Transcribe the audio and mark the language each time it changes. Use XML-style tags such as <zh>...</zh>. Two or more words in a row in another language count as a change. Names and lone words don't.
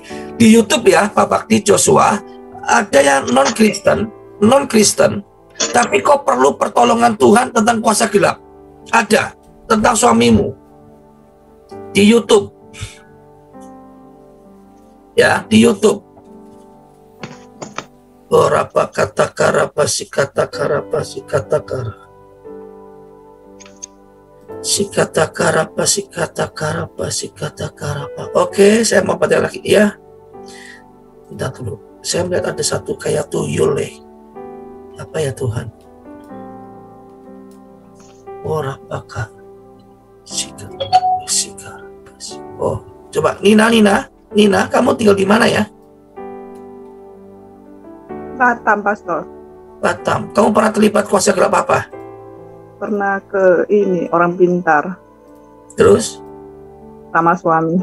<id>Di YouTube ya, Pak Bakti Joshua, ada yang non-Kristen, tapi kau perlu pertolongan Tuhan tentang kuasa gelap. Ada, tentang suamimu. Di YouTube. Ya, di YouTube. Orapa kata karapa si kata karapa si kata kara. Si kata karapa si kata karapa si kata karapa. Oke, saya mau baca lagi ya. Bentar dulu. Saya melihat ada satu kayak tuyul Apa ya Tuhan? Orapa si karapa si. Oh, coba Nina, kamu tinggal di mana ya? Batam, Pastor. Batam. Kamu pernah terlibat kuasa gelap apa? Pernah ke ini, orang pintar. Terus? Sama suami.</id>